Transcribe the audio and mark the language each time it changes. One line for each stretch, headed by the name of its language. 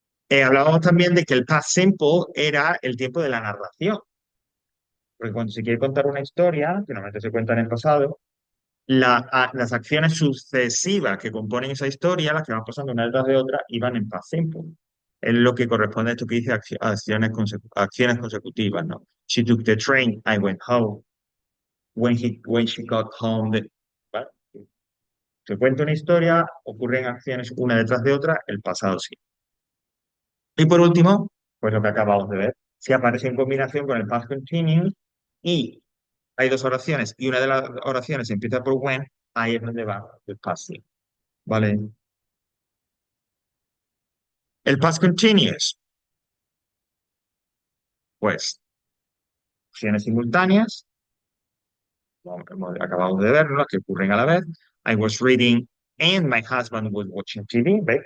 Spanish: Hablábamos también de que el past simple era el tiempo de la narración, porque cuando se quiere contar una historia, que normalmente se cuenta en el pasado, las acciones sucesivas que componen esa historia, las que van pasando una detrás de otra, iban en past simple. Es lo que corresponde a esto que dice acciones consecutivas, ¿no?
English: She took the train, I went home. When she got home,
Spanish: ¿vale? Se cuenta una historia, ocurren acciones una detrás de otra, el pasado sí. Y por último, pues lo que acabamos de ver, si aparece en combinación con el past continuous y hay dos oraciones y una de las oraciones empieza por when, ahí es donde va el past simple, ¿vale? El past continuous, pues, acciones simultáneas, como acabamos de ver, ¿no? Que ocurren a la vez.
English: I was reading and my husband was watching TV,
Spanish: ¿ves?